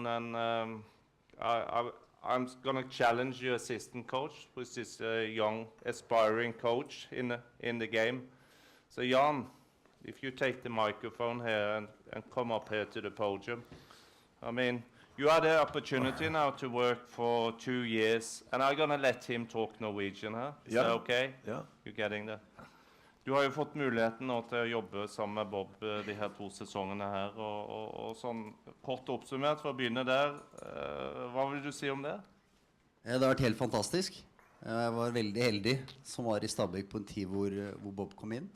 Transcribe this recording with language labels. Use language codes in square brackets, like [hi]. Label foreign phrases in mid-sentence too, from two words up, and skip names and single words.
[en] And I'm going to challenge your assistant coach, which is a young, aspiring coach in the game. So Jan, if you take the microphone here and come up here to the podium. I mean, you had the opportunity now to work for 2 years, and I'm going to let him talk Norwegian her. Is that okay? Yeah. You're getting that? [no] Du har jo fått muligheten nå til å jobbe sammen med Bob de her 2 sesongene her, og sånn kort oppsummert for å begynne der, hva vil du si om det? Det har vært helt fantastisk. Jeg var veldig heldig som var i Stabæk på en tid hvor Bob kom inn.